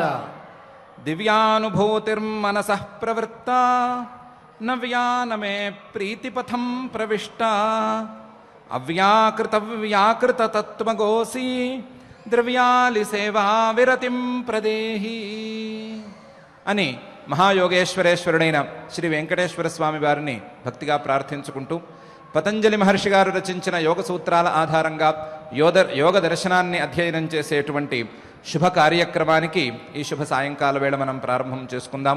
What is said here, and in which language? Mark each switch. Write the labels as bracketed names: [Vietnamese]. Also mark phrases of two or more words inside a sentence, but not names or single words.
[Sanskrit] दिव्यानुभूतिर्मनसः प्रवृत्ता नव्या नमे प्रीतिपथं प्रविष्टा अव्याकृत तत्त्वगोसी द्रव्यालि सेवा विरतिं प्रदेहि [Telugu] అని మహాయోగేశ్వరేశ్వరుడైన శ్రీ వెంకటేశ్వర స్వామి వారిని భక్తిగా ప్రార్థించుకుంటూ పతంజలి మహర్షి గారు రచించిన యోగ సూత్రాల ఆధారంగా యోగ దర్శనాన్ని అధ్యయనం చేసేటువంటి శుభ కార్యక్రమానికి ఈ శుభ సాయంకాల వేళ మనం ప్రారంభం చేసుకుందాము.